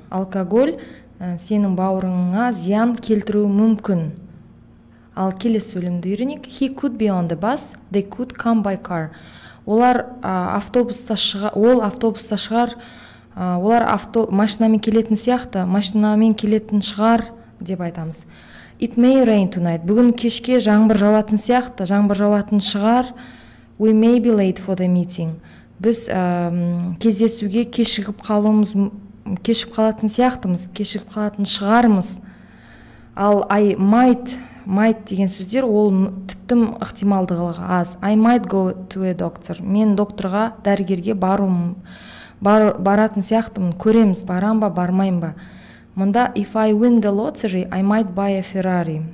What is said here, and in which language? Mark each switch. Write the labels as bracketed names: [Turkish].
[Kazakh] Алкоголь сенің бауырыңа зиян келтіруі мүмкін. Ал келесі сөйлемді үйренейік. [English] He could be on the bus, they could come by car. [Kazakh] Олар автобуста шығар, олар машинамен келетін сияқты, машинамен келетін шығар деп айтамыз. [English] It may rain tonight. [Kazakh] Бүгін кешке жаңбыр жауатын сияқты, жаңбыр жауатын шығар. [English] We may be late for the meeting. [Kazakh] Біз кездесуге кешігіп қалатын сияқтымыз, кешігіп қалатын шығармыз. Ал I might деген сөздер, ол тіптім ықтималдығы аз. [English] I might go to a doctor. [Kazakh] Мен докторға, дәрігерге баратын сияқтымын, көреміз, барам ба, бармайым ба. Мұнда [English] if I win the lottery, I might buy a Ferrari.